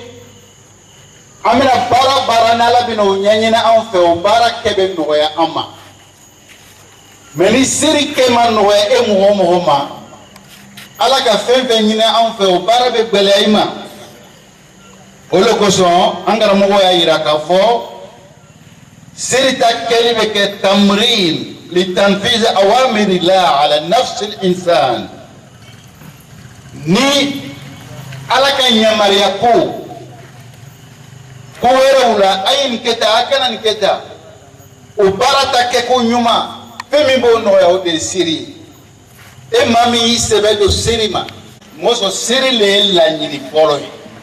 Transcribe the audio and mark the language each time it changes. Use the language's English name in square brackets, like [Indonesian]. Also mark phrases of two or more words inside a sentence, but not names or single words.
[Bambara] an bɛna baara n'ala bɛna o ɲɛɲini an fɛ o baara kɛ bɛ nɔgɔya an ma mɛ ni seri kɛ ma nɔgɔya e mɔgɔ o mɔgɔ ma ala ka fɛn fɛn ɲini an fɛ o baara bɛ gɛlɛya i ma o de kosɔn an karamɔgɔ y'a yira k'a fɔ seri ta kɛli bɛ kɛ [Arabic] تمرين لتنفيذ أوامر الله على نفس الإنسان [Bambara] ni ala ka yamaruya ko wɛrɛw la a ye nin kɛ tan a kana nin kɛ tan o baara ta kɛ ko ɲuman fɛn min b'o nɔgɔya o de ye seri ye e maa min y'i sɛbɛ don seri ma mɔsɔn seri le ye laɲini fɔlɔ ye